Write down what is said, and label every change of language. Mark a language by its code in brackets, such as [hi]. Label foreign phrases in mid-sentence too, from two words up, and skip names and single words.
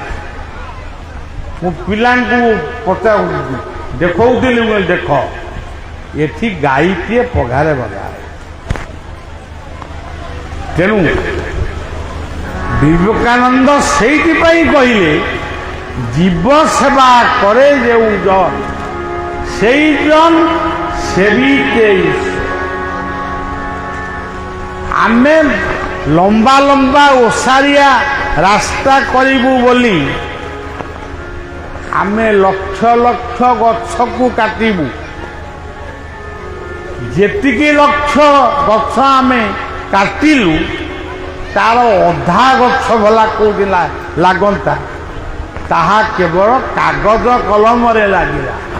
[or] ମୁଁ ପିଲାଙ୍କୁ ଦେଖାଉଥିଲି, ମୁଁ ଦେଖ ଏଠି ଗାଈଟିଏ ପଘାରେ ବନ୍ଧା ହେଇଛି। ତେଣୁ ବିବେକାନନ୍ଦ ସେଇଥିପାଇଁ କହିଲେ [bn] জীব সেবা করে যেই জন সেই জন সেবিকে। [or] ଆମେ ଲମ୍ବା ଲମ୍ବା ଓସାରିଆ ରାସ୍ତା କରିବୁ ବୋଲି ଆମେ ଲକ୍ଷ ଲକ୍ଷ ଗଛକୁ କାଟିବୁ। ଯେତିକି ଲକ୍ଷ ଗଛ ଆମେ କାଟିଲୁ ତାର ଅଧା ଗଛ ଭଲା କୋଉଠି ଲାଗନ୍ତା, ତାହା କେବଳ କାଗଜ କଲମରେ ଲାଗିଲା।